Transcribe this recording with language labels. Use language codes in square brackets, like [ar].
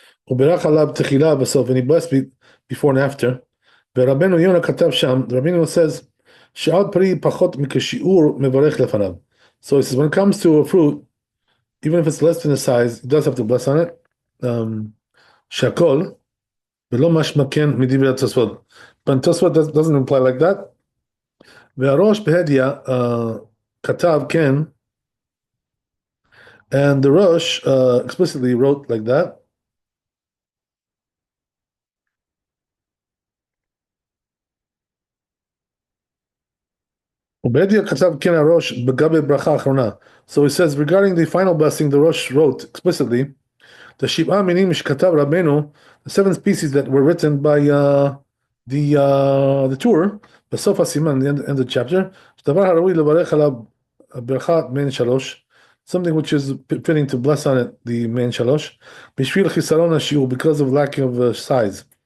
[he] ובירך עליו תחילה בסוף, [en] and he blessed before and after, [he] ורבנו יונה כתב שם, רבינו says, שעל פרי פחות מכשיעור מברך לפניו. [en] So he says, when it comes to a fruit, even if it's less than the size, he does have to bless on it. [he] שהכל, ולא משמע כן מדברי התוספות. [en] But Tosfot doesn't imply like that. [he] והראש בהדיא כתב כן, [en] and the Rosh explicitly wrote like that. [he] ובהדיא כתב כן הראש בגבי ברכה האחרונה. [en] So he says, regarding the final blessing, the Rosh wrote explicitly, the שבעה מינים שכתב רבנו, the seven species that were written by the tour, [he] בסוף הסימן, [en] the end of the chapter, [he] שדבר הראוי לברך עליו ברכה מעין שלוש, [en] something which is fitting to bless on it, the מעין שלוש, [he] בשביל חיסרון השיעור, [en] because of lack of size.